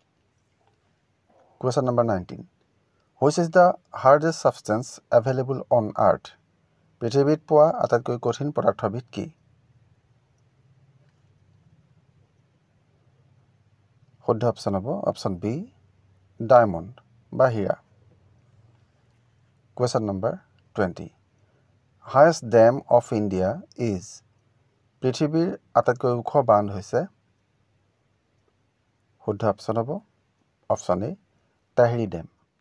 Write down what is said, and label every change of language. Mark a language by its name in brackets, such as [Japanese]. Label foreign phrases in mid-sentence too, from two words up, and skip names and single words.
[English] Question number 19. Which is the hardest substance available on earth? [Assamese] পৃথিৱীত পোৱা আটাইতকৈ কঠিন পদাৰ্থবিধ কি? শুদ্ধ অপশ্যন হ'ব [English] option B diamond [Assamese] বা হীৰা। [English] Question number 20. Highest dam of India is? [Assamese] পৃথিৱীৰ আটাইতকৈ ওখ বান্ধ হৈছে শুদ্ধ অপশ্যন হ'ব [English] option A Tehri dam.